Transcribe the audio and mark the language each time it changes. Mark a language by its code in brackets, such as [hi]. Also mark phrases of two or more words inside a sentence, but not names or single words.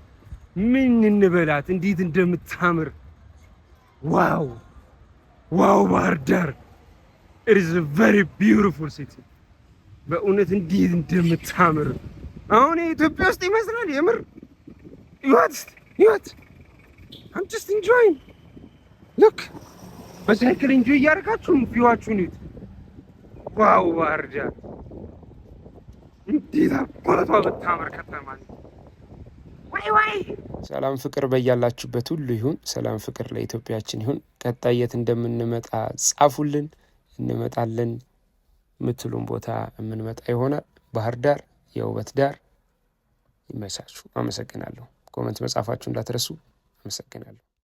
[am] ምን እንበላት? እንዴት እንደምታምር ዋው ዋው! ባህር ዳር [en] it is a very beautiful city። [am] በእውነት እንዴት እንደምታምር አሁን የኢትዮጵያ ውስጥ ይመስላል የምር። ይወት [en] I'm just enjoying look [am] በሳይክል enjoy እያደረጋችሁ ቪዋችሁን ይዩት። ዋው ባህር ዳር እንዴት አባቷ በታምር ከተማ ነው። ወይ ሰላም ፍቅር በያላችሁበት ሁሉ ይሁን። ሰላም ፍቅር ለኢትዮጵያችን ይሁን። ቀጣይ የት እንደምንመጣ ጻፉልን፣ እንመጣለን። የምትሉን ቦታ የምንመጣ ይሆናል። ባህር ዳር የውበት ዳር ይመቻችሁ። አመሰግናለሁ። ኮመንት መጻፋችሁ እንዳትረሱ። አመሰግናለሁ።